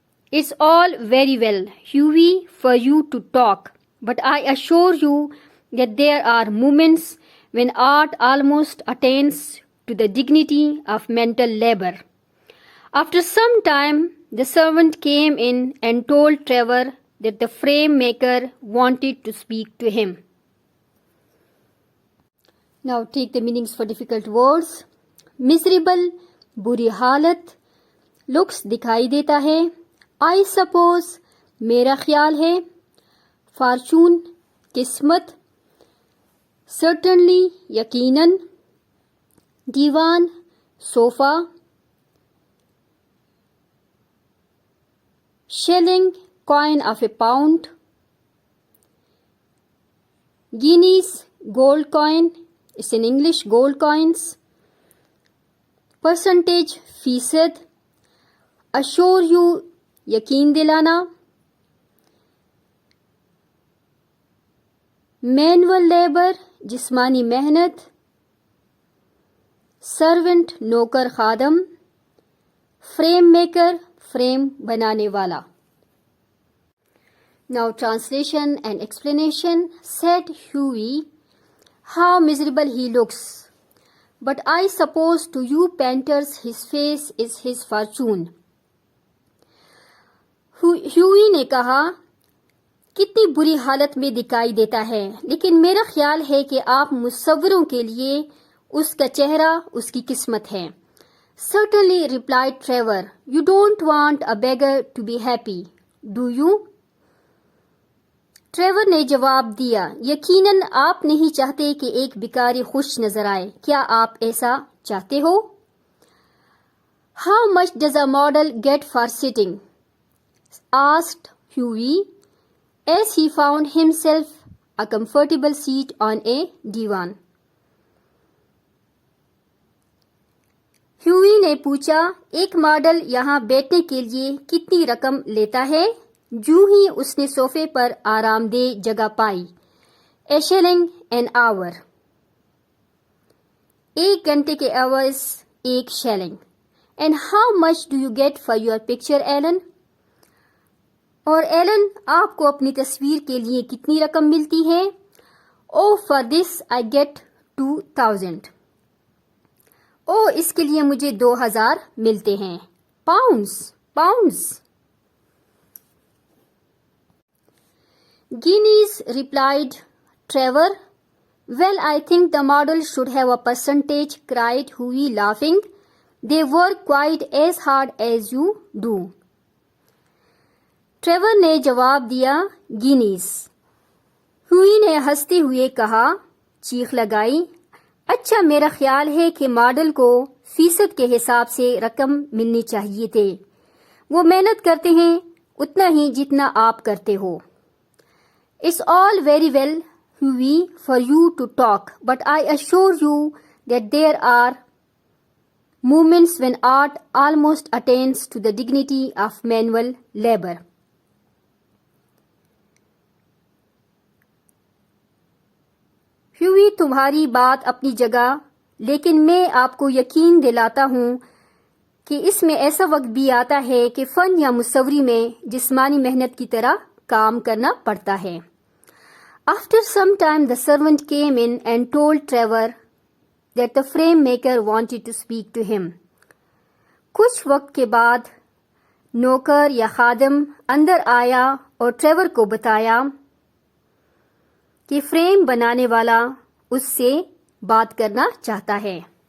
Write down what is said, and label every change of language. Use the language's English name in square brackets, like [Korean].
[English] It's all very well, Hughie, for you to talk, but I assure you that there are moments when art almost attains to the dignity of mental labor. After some time, the servant came in and told Trevor that the frame maker wanted to speak to him. Now take the meanings for difficult words. [Urdu] Miserable, buri halat. [English] Looks [Urdu] دکھائی دیتا ہے. [English] I suppose, [Urdu] میرا خیال ہے. Fortune, قسمت. Certainly, یقیناً. دیوان, sofa. [English] Shilling, coin of a pound. Guineas, gold coin. It's in English, gold coins. [Urdu] Percentage, فیصد. [English] Assure you, [Urdu] یقین دلانا. مینول لیبر, جسمانی محنت. سرونٹ, نوکر خادم. فریم میکر, فریم بنانے والا. [English] Now translation and explanation. Said Hughie, how miserable he looks, but I suppose to you painters his face is his fortune. [Urdu] ہیوئی نے کہا، کتنی بری حالت میں دکھائی دیتا ہے، لیکن میرا خیال ہے کہ آپ مصوروں کے لیے اس کا چہرہ اس کی قسمت ہے. [English] Certainly, replied Trevor. You don't want a beggar to be happy, do you? [Urdu] Trevor نے جواب دیا، یقیناً آپ نہیں چاہتے کہ ایک بھکاری خوش نظر آئے، کیا آپ ایسا چاہتے ہو؟ [English] How much does a model get for sitting? asked Hughie as he found himself a comfortable seat on a divan. [Urdu] ہیوئی نے پوچھا، ایک ماڈل یہاں بیٹھنے کے لیے کتنی رقم لیتا ہے؟ جو ہی اس نے صوفے پر آرام دہ جگہ پائی. [English] A shilling an hour. [Urdu] 1 گھنٹے کے عوض 1 shelling. [English] And how much do you get for your picture, Alan? [Urdu] اور ایلن، آپ کو اپنی تصویر کے لیے کتنی رقم ملتی ہے؟ [English] Oh, for this I get 2,000. [Urdu] اس کے لیے مجھے 2,000 ملتے ہیں. Pounds. [English] Guineas, replied Trevor. Well, I think the model should have a percentage, cried Hughie, laughing. They work quite as hard as you do. [Urdu] Trevor نے جواب دیا، گینیز. ہوئی نے ہنستے ہوئے کہا، چیخ لگائی، اچھا میرا خیال ہے کہ ماڈل کو فیصد کے حساب سے رقم ملنی چاہیے تھے. وہ محنت کرتے ہیں اتنا ہی جتنا آپ کرتے ہو. [English] It's all very well, Hughie, for you to talk, but I assure you that there are moments when art almost attains to the dignity of manual labor. [Urdu] Hughie، تمہاری بات اپنی جگہ، لیکن میں آپ کو یقین دلاتا ہوں کہ اس میں ایسا وقت بھی آتا ہے کہ فن یا مصوری میں جسمانی محنت کی طرح کام کرنا پڑتا ہے. [English] After some time the servant came in and told Trevor that the frame maker wanted to speak to him. [Urdu] کچھ وقت کے بعد نوکر یا خادم اندر آیا اور ٹریور کو بتایا کہ فریم بنانے والا اس سے بات کرنا چاہتا ہے.